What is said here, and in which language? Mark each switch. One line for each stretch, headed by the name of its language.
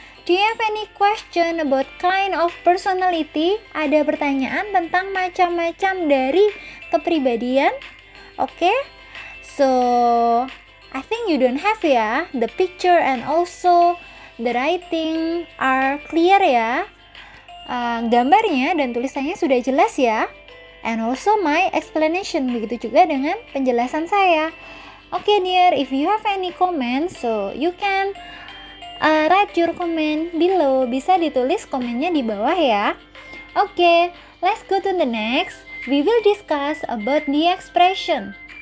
English: Do you have any question about kind of personality?
Indonesian: Ada pertanyaan tentang macam-macam dari kepribadian? Oke.
English: So, I think you don't have ya. The picture and also the writing are clear ya.
Indonesian: Gambarnya dan tulisannya sudah jelas ya.
English: And also my explanation,
Indonesian: begitu juga dengan penjelasan saya.
English: Oke, dear, if you have any comments, so you can write your comment below.
Indonesian: Bisa ditulis komennya di bawah ya. Oke,
English: let's go to the next. We will discuss about the expression.